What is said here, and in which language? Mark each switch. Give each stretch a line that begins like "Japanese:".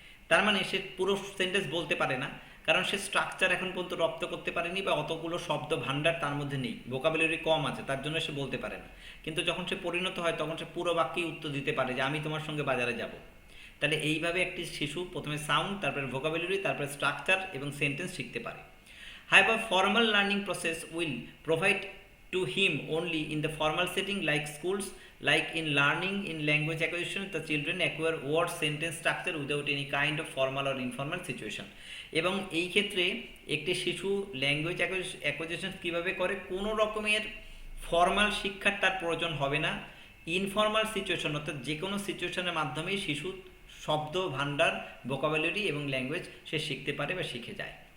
Bangla: তার মানে সে পুরো সেন্টেন্স বলতে পারে না, কারণ সে স্ট্রাকচার এখন পর্যন্ত রপ্ত করতে পারেনি, বা অতগুলো শব্দ ভাণ্ডার তার মধ্যে নেই, ভোকাবুলারি কম আছে, তার জন্য সে বলতে পারে না। কিন্তু যখন সে পরিণত হয় তখন সে পুরো বাক্যেই উত্তর দিতে পারে যে আমি তোমার সঙ্গে বাজারে যাব। তাহলে এইভাবে একটি শিশু প্রথমে সাউন্ড, তারপরে ভোকাবুলারি, তারপরে স্ট্রাকচার এবং সেন্টেন্স শিখতে পারে।
English: However, formal learning process will provide to him only in the formal setting like schools. Like in learning in language acquisition, the children acquire word sentence structure without any kind of formal or informal situation.
Bangla: এবং এই ক্ষেত্রে একটি শিশু language acquisition কীভাবে করে, কোনো রকমের formal শিক্ষার তার প্রয়োজন হবে না। ইনফর্মাল সিচুয়েশন, অর্থাৎ যে কোনো সিচুয়েশনের মাধ্যমেই শিশু শব্দ ভাণ্ডার, ভোকাবুলারি এবং ল্যাঙ্গুয়েজ সে শিখতে পারে বা শিখে যায়।